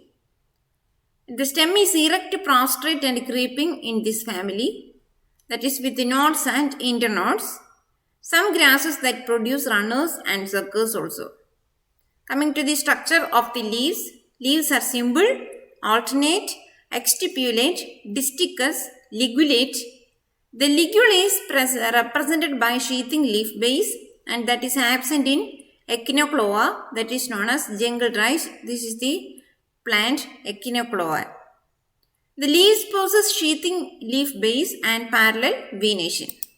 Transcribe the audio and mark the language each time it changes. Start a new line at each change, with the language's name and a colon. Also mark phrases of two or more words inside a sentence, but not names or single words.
English: The stem is erect, prostrate and creeping in this family. That is with the nodes and internodes. Some grasses that produce runners and suckers also. Coming to the structure of the leaves. Leaves are simple, alternate, exstipulate, disticus, ligulate. The ligule is represented by sheathing leaf base, and that is absent in Echinocloa, that is known as jungle rice. This is the plant Echinocloa. The leaves possess sheathing leaf base and parallel venation.